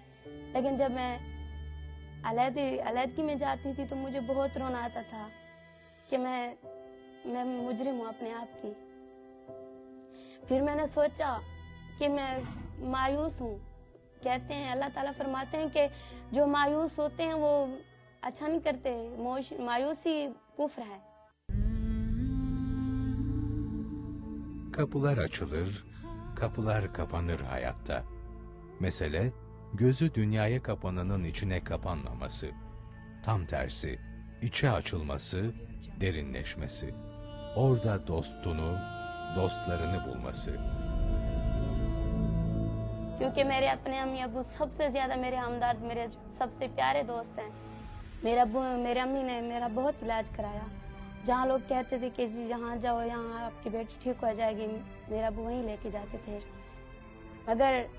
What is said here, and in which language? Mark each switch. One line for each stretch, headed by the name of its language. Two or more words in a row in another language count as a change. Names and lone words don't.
Urdu: لیکن جب میں علیحدگی میں جاتی تھی تو مجھے بہت رونا آتا تھا کہ میں مجرم ہوں اپنے آپ کی. پھر میں نے سوچا کہ میں مایوس ہوں. کہتے ہیں، اللہ تعالیٰ فرماتے ہیں کہ جو مایوس ہوتے ہیں وہ اچھا نہیں کرتے، مایوسی کفر ہے.
Turkish: Kapılar açılır, kapılar kapanır hayatta. Mesele, gözü dünyaya kapananın içine kapanmaması. Tam tersi, içe açılması, derinleşmesi. Orada dostunu, dostlarını bulması.
Urdu: کیونکہ میرے اپنے امی ابو سب سے زیادہ میرے ہمدرد، میرے سب سے پیارے دوست ہیں. میرے امی نے میرا بہت علاج کرایا. جہاں لوگ کہتے تھے کہ جی یہاں جاؤ، یہاں آپ کی بیٹی ٹھیک ہو جائے گی، میرا ابو وہیں لے کے جاتے تھے.